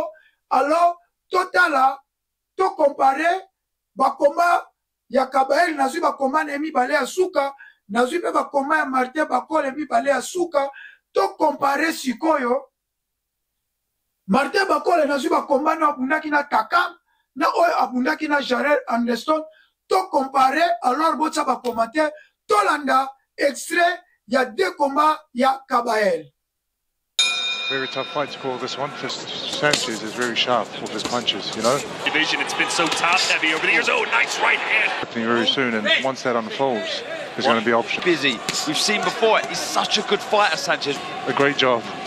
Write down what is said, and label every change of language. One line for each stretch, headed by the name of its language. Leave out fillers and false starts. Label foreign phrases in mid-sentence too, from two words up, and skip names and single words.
Lingala: Alors totala to comparer bakoma ya Kabayel nazwi bakoma na mibale ya suka nazwi pe bakoma ya Martin Bakole mibale ya suka to comparer sikoyo Martin Bakole nazwi bakoma na abundaki na Takam na oyo abundaki na Jared Anderson to comparer alors botsa ba commentaire to landa extrait ya
French: deux combats
Lingala: ya Kabayel.
English: Very tough fight to call this one. Just Sanchez is very sharp with his punches, you know. Division, it's been so top heavy over the years. Oh, nice right hand. Happening very soon, and once that unfolds, there's going to be options. Busy. We've seen before. He's such a good fighter, Sanchez. A great job